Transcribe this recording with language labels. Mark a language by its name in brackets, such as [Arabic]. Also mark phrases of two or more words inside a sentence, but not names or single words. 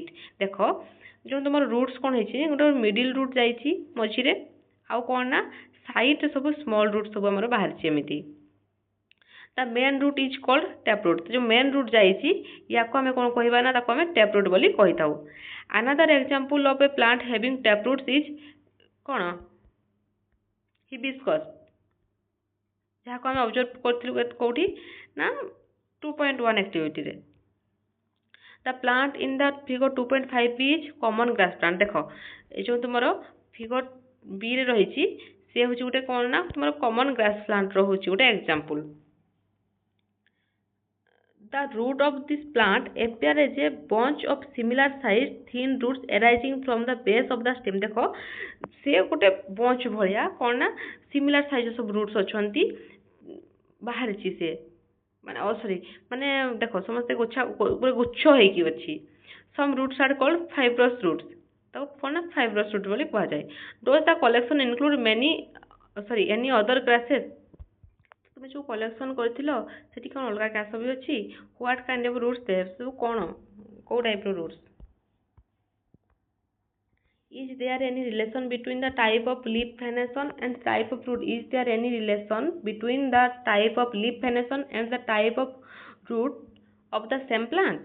[Odia] ଦେଖ ଯେଉଁ ତୁମର roots କ'ଣ ହେଇଛି, ଗୋଟେ [English] middle root [Odia] ଯାଇଛି ମଝିରେ, ଆଉ କ'ଣ ନା ସାଇଡ୍ ସବୁ [English] small root [Odia] ସବୁ ଆମର ବାହାରିଛି ଏମିତି। ତା [English] main root is called taproot, [Odia] ଯେଉଁ [English] main root [Odia] ଯାଇଛି ୟାକୁ ଆମେ କ'ଣ କହିବା ନା ତାକୁ ଆମେ ଟ୍ୟାପ୍ରୁଟ୍ ବୋଲି କହିଥାଉ। [English] another example of a plant having taproots is କ'ଣ ହିବିସ୍କସ୍, [Odia] ଯାହାକୁ ଆମେ ଅବଜର୍ଭ କରିଥିଲୁ କେଉଁଠି ନା 2.1 ଆକ୍ଟିଭିଟିରେ। [English] The plant in the figure 2.5 is common grass plant. [Odia] ଦେଖ ଏ ଯେଉଁ ତୁମର ଫିଗର ବିରେ ରହିଛି ସେ ହେଉଛି ଗୋଟେ କ'ଣ ନା ତୁମର [English] common grass [Odia] ପ୍ଲାଣ୍ଟର ହେଉଛି ଗୋଟେ ଏକ୍ଜାମ୍ପଲ୍। [English] The root of this plant appear as a bunch of similar size thin roots arising from the base of the stem. [Odia] ଦେଖ ସେ ଗୋଟେ ବଞ୍ଚ ଭଳିଆ କ'ଣ ନା [English] similar size [Odia] ସବୁ ରୁଟ୍ସ ଅଛନ୍ତି ବାହାରିଛି ସେ, ମାନେ ସରି ମାନେ ଦେଖ ସମସ୍ତେ ଗୋଟେ ଗୁଚ୍ଛ ହେଇକି ଅଛି। [English] Some roots are called fibrous roots, [Odia] ତାକୁ କ'ଣ ନା [English] fibrous root [Odia] ବୋଲି କୁହାଯାଏ। [English] Does the collection include any other grasses? [Odia] ତୁମେ ଯେଉଁ କଲେକ୍ସନ୍ କରିଥିଲ ସେଠି କ'ଣ ଅଲଗା ଘାସ ବି ଅଛି? [English] what kind of roots there, [Odia] ସବୁ କ'ଣ କେଉଁ ଟାଇପ୍ର ରୁଟ୍ସ? [English] Is there any relation between the type of leaf venation and type of root? Is there any relation between the type of leaf venation and the type of root of the same plant?